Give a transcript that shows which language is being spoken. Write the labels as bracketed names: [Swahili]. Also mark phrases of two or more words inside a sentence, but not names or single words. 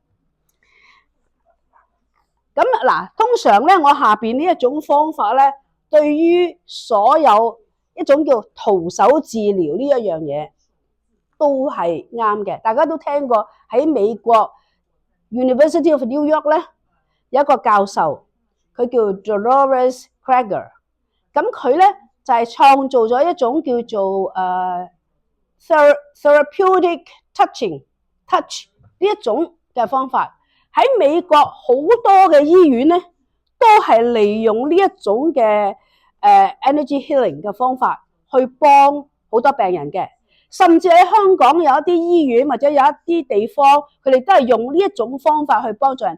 [Cantonese] 咁嗱，通常咧，我下邊呢一種方法咧，對於所有一種叫徒手治療呢一樣嘢，都係啱嘅。大家都聽過喺美國 University of New York 咧，有一個教授，佢叫 Dolores Krager。咁佢咧就係創造咗一種叫做 [English] therapeutic touch [Cantonese] 呢一種嘅方法。喺美國好多嘅醫院咧，都係利用呢一種嘅 [English] energy healing [Cantonese] 嘅方法去幫好多病人嘅。甚至喺香港有一啲醫院或者有一啲地方，佢哋都係用呢一種方法去幫助人。